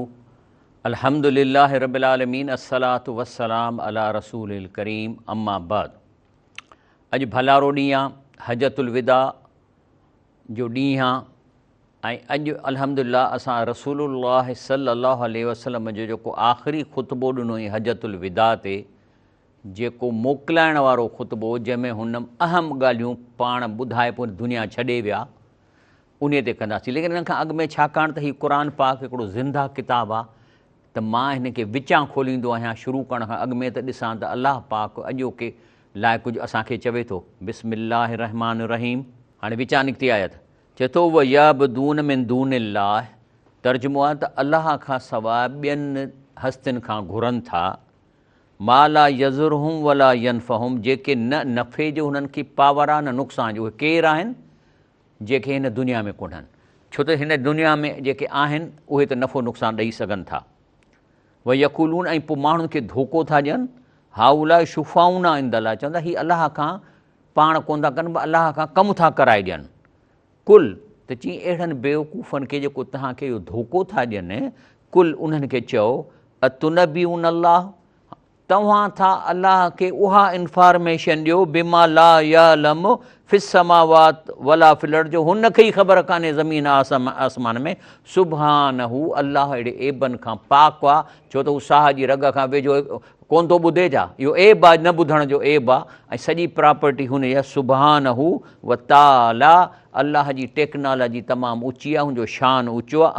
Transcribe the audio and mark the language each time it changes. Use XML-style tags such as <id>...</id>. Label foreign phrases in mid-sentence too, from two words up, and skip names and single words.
<ar>الحمد لله رب العالمين الصلاة والسلام على رسوله الكريم أما بعد.</ar> <sd>अॼु भलारो ॾींहुं आहे, हजतुल विदा जो ॾींहुं आहे ऐं अॼु अल्हम्दुलिल्लाह असां</sd> <ar>رسول الله صلى الله عليه وسلم</ar> <sd>जो जेको आख़िरी ख़ुतबो ॾिनो हुई हजतुल विदा ते, जेको मोकिलाइण वारो ख़ुतबो जंहिंमें हुन अहम ॻाल्हियूं पाण ॿुधाए पोइ दुनिया छॾे विया, उन ते कंदासीं। लेकिन हिन खां अॻु में छाकाणि त हीउ क़ुर पाक हिकिड़ो ज़िंदा किताबु आहे त मां हिन खे विचां खोलींदो आहियां। शुरू करण खां अॻु में त ॾिसां त अलाह पाक अॼोके लाइ कुझु असांखे चवे थो।</sd> <ar>بسم الله الرحمن الرحيم.</ar> <sd>हाणे विचां निकिती आयत, चए थो</sd> <ar>ويعبدون من دون الله.</ar> <sd>तर्जुमो आहे त अलाह खां सवाइ ॿियनि हस्तियुनि खां घुरनि था,</sd> <ar>ما لا يضرهم ولا ينفعهم,</ar> <sd>जेके न नफ़े जो हुननि खे पावर आहे न नुक़सान जो। उहे केरु आहिनि? जेके हिन दुनिया में कोन्हनि, छो त हिन दुनिया में जेके आहिनि उहे त नफ़ो नुक़सान ॾेई सघनि था।</sd> <ar>ويقولون,</ar> <sd>ऐं पोइ माण्हुनि खे धोखो था ॾियनि,</sd> <ar>هؤلاء شفعاؤنا عند الله,</ar> <sd>चवंदा हीअ अलाह खां पाण कोन था कनि, अलाह खां कमु था कराए ॾियनि। कुल, त चई अहिड़नि बेवकूफ़नि खे जेको तव्हांखे इहो धोखो था ॾियनि, कुल उन्हनि खे चओ</sd> <ar>أتنبئون الله,</ar> <sd>तव्हां था अलाह खे उहा इंफॉर्मेशन ॾियो</sd> <ar>بما لا يعلم في السماوات ولا في الأرض,</ar> <sd>जो हुनखे ई ख़बर कान्हे ज़मीन आसमान में। सुबहानहू, अलाह अहिड़े एबनि खां पाक आहे, छो त हू साह जी रग खां वेझो कोन थो ॿुधे छा? इहो एब आहे, न ॿुधण जो एब आहे, ऐं सॼी प्रॉपर्टी हुन जी आहे।</sd> <ar>سبحانه وتعالى,</ar> <sd>अलाह जी टेक्नोलॉजी तमामु ऊची आहे, हुनजो शान ऊचो आहे।</sd>